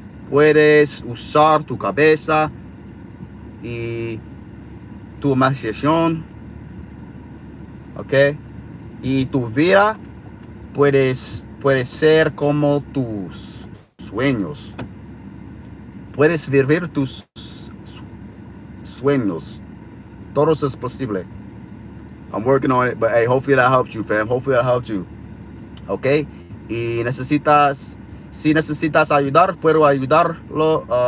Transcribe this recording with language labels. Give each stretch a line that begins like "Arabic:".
Spanish: Puedes usar tu cabeza y tu imaginación. Okay? Y tu vida puede ser como tus sueños. Puedes vivir tus sueños. Todo es posible.
English: I'm working on it, but hey, hopefully that helped you, fam. Hopefully that helped you. Okay?
Spanish: Y si necesitas ayudar, puedo ayudarlo.